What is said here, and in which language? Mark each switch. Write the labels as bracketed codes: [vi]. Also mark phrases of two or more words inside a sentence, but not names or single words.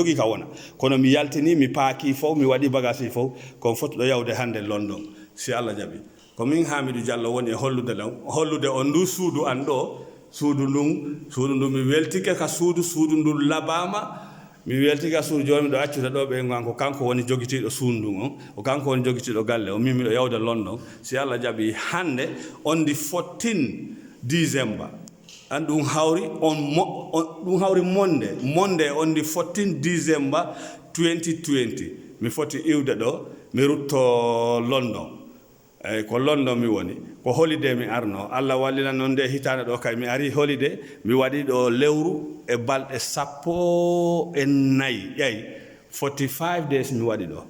[ff] jogui ka wona kono mi yaltini mi paaki fof mi waɗi bagage ji fof kon fotuɗo yawde hande London si Allah jaɓi ko min Hamidou Diallo woni e hollude on ndu suudu an ɗo suudu ndun mi weltike ka suudu ndun labama mi weltika suudu joni miɗo accude ɗo ɓe gon ko kanko woni jogitiɗo suudu on o kanko woni jogitiɗo galle o min miɗo yawde London si Allah jaɓi hande [en] on the 14 December [ff] an ɗum hawri monde [en] on the 14 December 2020 [ff] mi foti iwde ɗo mi rutto London eyyi ko London mi woni ko holiday mi arno Allah wallina noon nde hitande ɗo kay mi ari holiday mi waɗi ɗo lewru e balɗe 14 ƴeyi 45 days mi waɗi ɗo